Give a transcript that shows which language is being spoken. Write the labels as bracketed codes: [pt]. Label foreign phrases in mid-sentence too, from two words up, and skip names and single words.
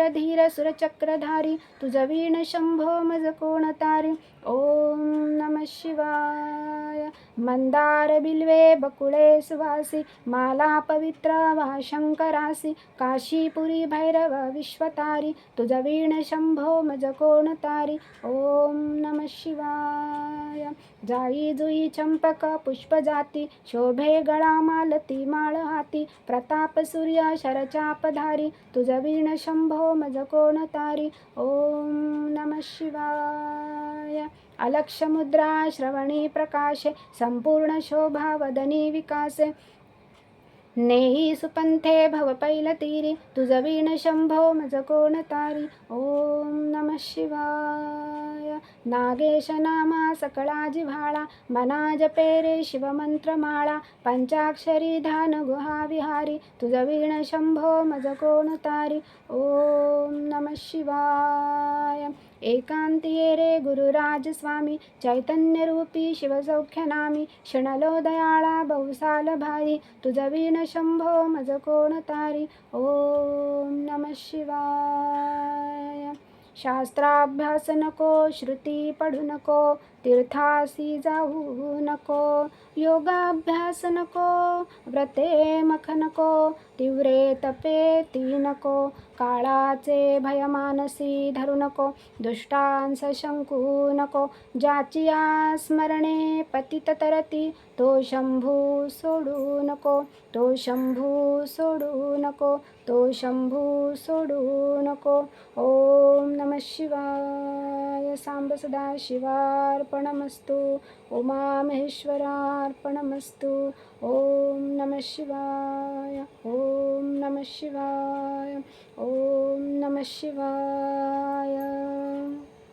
[mr] धीर सुरचक्रधारी तुझ वीण शंभो मज कोण तारी [sa] ओम नमः शिवाय [mr] मंदार बिल्वे बकुळे सुवासी माला पवित्र वा शंकरासी काशीपुरी भैरव विश्वतारी तुझ वीण शंभो मज कोण तारी [sa] ओम नमः शिवाय [mr] जाई जुई चंपक पुष्प जाती शोभे गळा मालती माळ हाती प्रताप सूर्य शरचापधारी तुझ वीण शंभो मज कोण तारी [sa] ओम नमः शिवाय [mr] अलक्ष मुद्रा श्रवणी प्रकाशे संपूर्ण शोभा वदनी विकासे नेही सुपंथे भव पैलतीरी तुझ वीण शंभो मज कोण तारी [sa] ओम नमः शिवाय [mr] नागेश नामा सकळा जिव्हाळा मना जपे रे शिवमंत्रमाळा पंचाक्षरी ध्यान गुहा विहारी तुझ वीण शंभो मज कोण तारी [sa] ओम नमः शिवाय [mr] एकांतिये रे गुरुराज स्वामी चैतन्य रूपी शिवसौख्यनामी क्षणलो दयाळा बहुसाल भारी तुझ वीण शंभो मज कोण तारी [sa] ओम नमः [mr] शिवाय शास्त्राभ्यास नको श्रुती पढू नको तीर्थासी जाऊ नको योगाभ्यास नको व्रते मख नको तीव्रे तपे ती नको काळाचे भय मानसी धरू नको दुष्टांस शंकू नको ज्याची स्मरणे पतित तरती तो शंभू सोडू नको तो शंभू सोडू नको तो शंभू सोडू नको [sa] ओम नमः शिवाय सांब सदा शिवार्पणमस्तु उमा महेश्वरार्पणमस्तु ओम नमः शिवाय ओम नमः शिवाय ओम नमः शिवाय